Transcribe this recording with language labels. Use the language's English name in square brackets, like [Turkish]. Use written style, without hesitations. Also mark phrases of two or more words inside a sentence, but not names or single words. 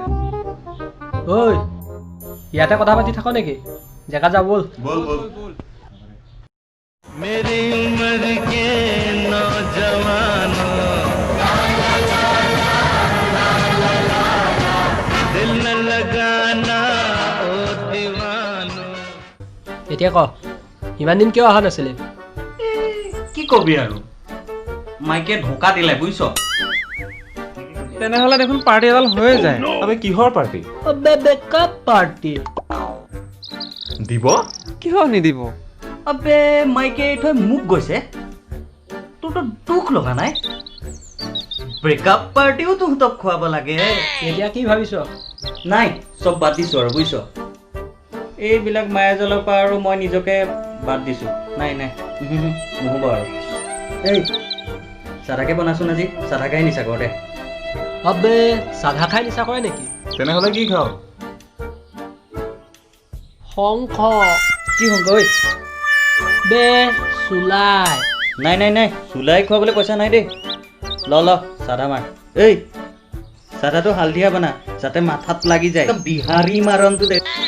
[Assamese] ঐ ইয়াতে কথা পাতি থাক নেকি জেগা যা বল [Hindi] बोल बोल मेरी उम्र के नौजवानों दिल न लगाना ओ दीवानों [Assamese] এতিয়া ক ইমান দিন কিয় অহা নাছিলি কি কবি আৰু মাইকে ঢোকা দিলে বুজিছ তেনেহ'লে দেখোন পাৰ্টি এডাল হৈয়ে যায় আবে কিহৰ পাৰ্টী [English] अबे breakup party [Assamese] দিব কিহৰ নিদিব আবে মাইকে থৈ মোক গৈছে তোৰতো দুখ লগা নাই ব্ৰেকআপ পাৰ্টিও তহঁতক খুৱাব লাগে এতিয়া কি ভাবিছ নাই চব বাদ দিছো আৰু বুজিছ এইবিলাক মায়াজালৰ পৰা আৰু মই নিজকে বাদ দিছো নাই নাই নহ'ব আৰু এই চাধাকে বনাচোন আজি চাধাকাই নিচা কৰ দে আবে চাধা खाই নিচা কৰে নেকি তেনেহ'লে কি খাও শংখ কি হংক ঐ বে চুলাই নাই নাই নাই চুলাই খুৱাবলৈ পইচা নাই দেই ল ল চাধা মাৰ এই চাধাটো হালধীয়া বনা যাতে মাথাত লাগি যায় বিহাৰী মাৰণটো দে